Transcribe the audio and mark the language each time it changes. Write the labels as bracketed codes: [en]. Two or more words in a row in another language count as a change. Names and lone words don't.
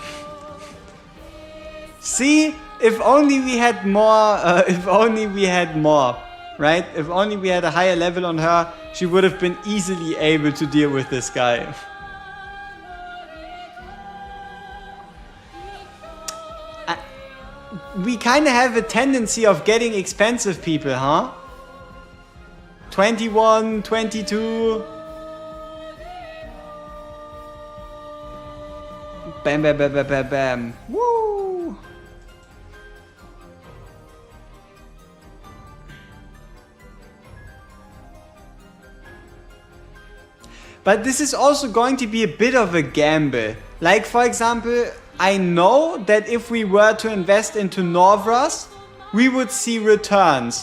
[en] See, if only we had more, if only we had more, right? If only we had a higher level on her, she would have been easily able to deal with this guy. We kind of have a tendency of getting expensive people, huh? 21, 22. Bam, bam, bam, bam, bam, bam. Woo! But this is also going to be a bit of a gamble. Like, for example, I know that if we were to invest into Norvras, we would see returns.